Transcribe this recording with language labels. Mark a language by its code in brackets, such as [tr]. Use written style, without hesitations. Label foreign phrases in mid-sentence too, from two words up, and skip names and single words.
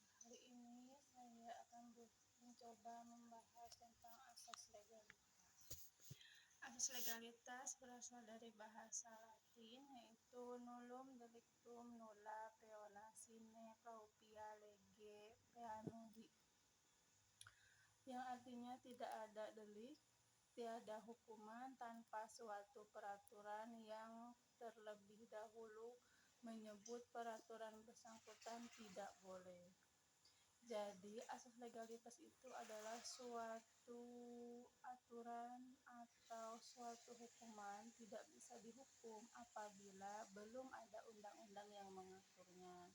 [id] Kali ini saya akan mencoba membahas tentang asas legalitas. Asas legalitas berasal dari bahasa Latin, yaitu [la] nullum delictum nulla peona sine propria lege peanundi, [id] yang artinya tidak ada delik, tiada hukuman tanpa suatu peraturan yang terlebih dahulu menyebut peraturan bersangkutan tidak boleh. Jadi asas legalitas itu adalah suatu aturan atau suatu hukuman tidak bisa dihukum apabila belum ada undang-undang yang mengaturnya.